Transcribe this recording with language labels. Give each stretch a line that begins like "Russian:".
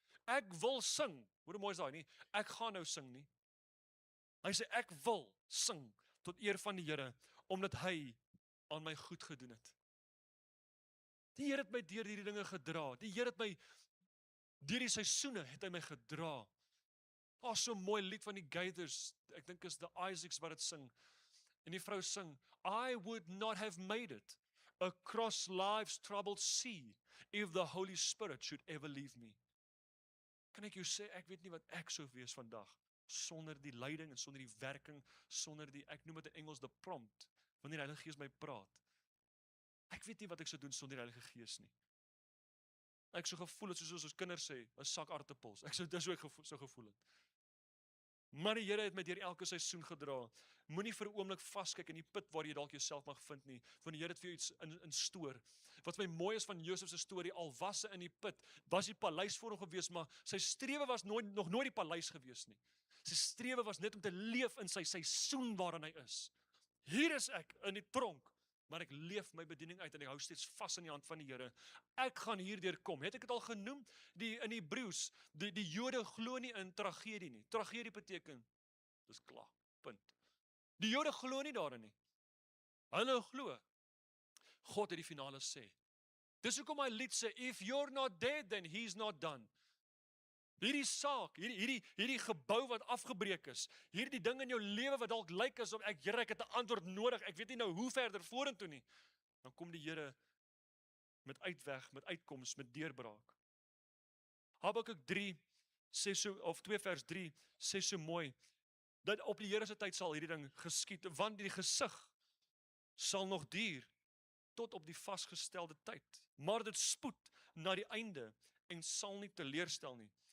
Afrikaans: Ek wil sing, hoe mooi is daai nie, ek gaan nou sing nie. Hy sê, ek wil sing, tot eer van die Here, omdat hy aan my goed gedoen het. Die Here het my deur hierdie dinge gedra. Die Here het my deur die seisoene het hy my gedra. So 'n mooi lied van die Gaithers. Ek dink is the Isaacs wat dit sing. En die vrou sing,
English: I would not have made it across life's troubled sea if the Holy Spirit should ever leave me.
Afrikaans: Kan ek jou sê, ek weet nie wat ek sou wees vandag sonder die leiding en sonder die werking, sonder die, ek noem dit in Engels
English: the prompt,
Afrikaans: wanneer die Heilige Gees my praat. Ek weet nie wat ek sou doen sonder die Heilige Gees nie. Ek so gevoel het soos ons kinders sê, 'n sak aartappels. Dis hoe ek so gevoel het. Maar die Here het my deur elke seisoen gedra. Moenie vir 'n oomblik vaskyk in die put waar jy dalk jouself mag vind nie, want die Here het vir jou iets in stoor. Wat my mooi is van Josef se storie, al was hy in die put, was die paleis voor hom gewees, maar sy strewe was nog nooit die paleis gewees nie. Sy strewe was net om te leef in sy seisoen waarin hy is. Hier is ek in die tronk, maar ek leef my bediening uit en ek hou steeds vas in die hand van die Here. Ek gaan hierdeur kom. Het ek dit al genoem? In Hebreëus, die Jode glo nie in tragedie nie. Tragedie beteken, dis klaar, punt. Die Jode glo nie daarin nie. Hulle glo, God het die finale sê. Dis hoekom my lied sê,
English: if you're not dead, then he's not done.
Afrikaans: Hierdie saak, hierdie gebou wat afgebreek is, hierdie ding in jou lewe wat dalk lyk asof Here, ek het 'n antwoord nodig, ek weet nie nou hoe verder vorentoe nie. Dan kom die Here met uitweg, met uitkoms, met deurbraak. Habakuk 3 sê so, of 2 vers 3 sê so mooi, dat op die Here se tyd sal hierdie ding geskied, want die gesig sal nog duur tot op die vasgestelde tyd, maar dit spoed na die einde en sal nie teleurstel nie.